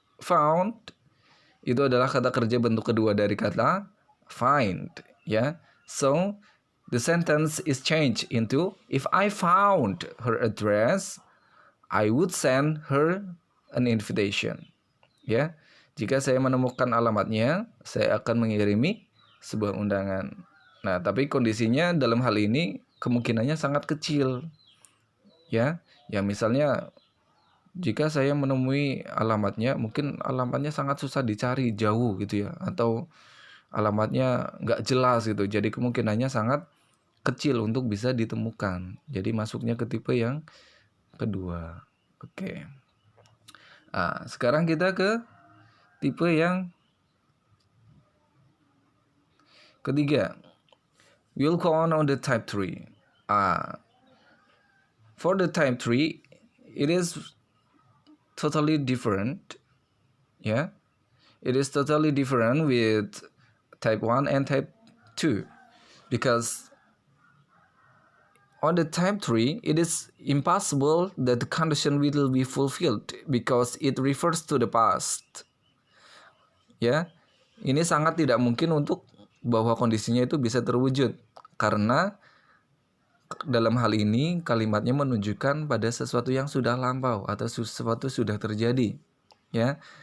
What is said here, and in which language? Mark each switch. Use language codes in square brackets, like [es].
[id] Found itu adalah kata kerja bentuk kedua dari kata find, ya. [en] So the sentence is changed into if I found her address, I would send her an invitation, ya. [id] Jika saya menemukan alamatnya, saya akan mengirimi sebuah undangan. Nah, tapi kondisinya dalam hal ini kemungkinannya sangat kecil, ya. Ya misalnya jika saya menemui alamatnya, mungkin alamatnya sangat susah dicari, jauh gitu ya, atau alamatnya nggak jelas gitu. Jadi kemungkinannya sangat kecil untuk bisa ditemukan. Jadi masuknya ke tipe yang kedua. Oke. Nah, sekarang kita ke tipe yang ketiga. [en] We'll go on the type 3. For the type 3, it is totally different, yeah. It is totally different with type 1 and type 2, because on the type 3 it is impossible that the condition will be fulfilled because it refers to the past, ya. [id] Ini sangat tidak mungkin untuk bahwa kondisinya itu bisa terwujud, karena dalam hal ini kalimatnya menunjukkan pada sesuatu yang sudah lampau atau sesuatu sudah terjadi, ya.